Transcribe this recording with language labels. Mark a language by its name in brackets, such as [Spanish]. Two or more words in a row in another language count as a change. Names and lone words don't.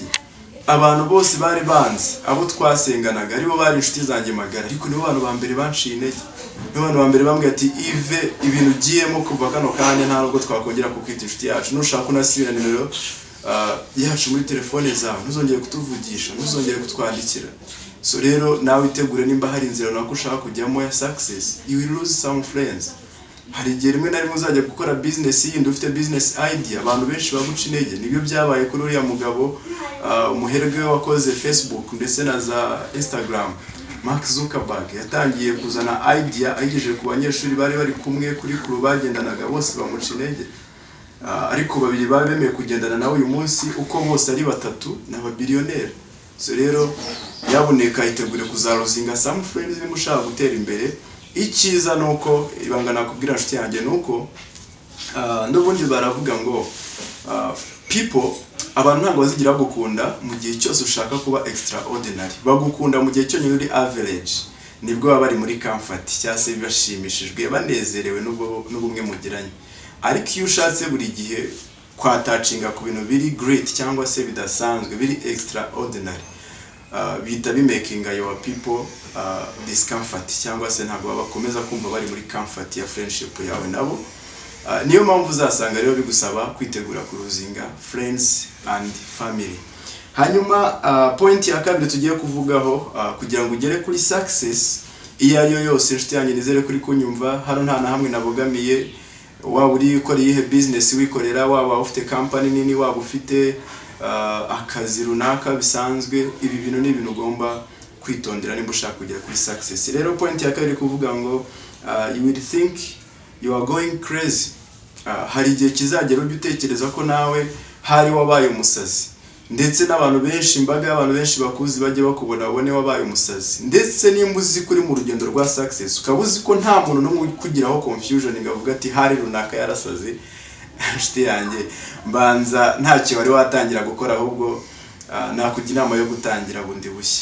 [Kinyarwanda] Abantu bose bari banzi, abo twasenganaga aribo bari inshuti zanjye magara, ariko nibo bantu ba mbere banciye intege. Nibo bantu ba mbere bambwiye ati Yves, ibintu ugiyemo kuva kano kanya nta nubwo twakongera kukwita inshuti yacu. Nushaka unasubira nimero yacu muri telefone zawe, ntuzongere kutuvugisha, ntuzongere kutwandikira. So rero nawe itegure nimba hari inzira nako ushaka kujyamo ya success, [English] you will lose some friends. [Kinyarwanda] Hari igihe rimwe na rimwe uzajya gukora business yindi, ufite business idea, abantu benshi baguca intege. Nibyo byabaye kuri uriya mugabo umuherwe wakoze Facebook ndetse na za Instagram, Mark Zuckerberg. Yatangiye kuzana idea ayigejeje ku banyeshuri bari kumwe kuri crew bagendanaga, bose bamuca intege. Ariko babiri bemeye kugendana nawe uyu munsi, uko bose ari batatu n'ababilionnaire. So rero yaboneka itegure kuzaruzinga [English] some friends [Kinyarwanda] nimba ushaka gutera imbere. Icyiza nuko ibanga nakubwira nshuti yanjye nuko n'ubundi baravuga ngo people, abantu ntabwo bazigira bagukunda mu gihe cyose ushaka kuba extraordinary. Bagukunda mu gihe cyo nyine uri average, nibwo baba bari muri comfort cyangwa se bashimishijwe banezerewe n'ubumwe mugiranye. Ariko iyo ushatse buri gihe kwatacinga ku bintu biri great cyangwa se bidasanzwe, biri extraordinary, bita bimakinga [English] your people discomfort, [Kinyarwanda] cyangwa se ntabwo bakomeza kumva bari muri comfort ya friendship yawe nabo. Niyo mpamvu uzasanga rero bigusaba kwitegura kuruzinga [English] friends and family. [Kinyarwanda] Hanyuma point ya kabiri tugiye kuvugaho kugira ngo ugere kuri success iyo ariyo yose nshuti yanjye nizere kuri kunyumva, hano nta na hamwe nabogamiye. waba uri ukora iyihe business wikorera, waba ufite company nini, waba ufite akazi runaka bisanzwe, ibi bintu ni ibintu ugomba kwitondera nimba ushaka kugera kuri success. Rero point ya kabiri kuvuga ngo [English] you will think you are going crazy. [Kinyarwanda] Hari igihe kizagera ujye utekereza ko nawe hari wabaye umusazi, ndetse n'abantu benshi, imbaga y'abantu benshi bakuzi bajye bakubona babone wabaye umusazi. Ndetse nimba uzi kuri mu rugendo rwa success, ukaba uzi ko nta muntu n'umwe kugiraho confusion ngavuga ati hari runaka yarasaze, nshuti yanjye mbanza ntacyo wari watangira gukora, ahubwo nakugira inama yo gutangira bundi bushya.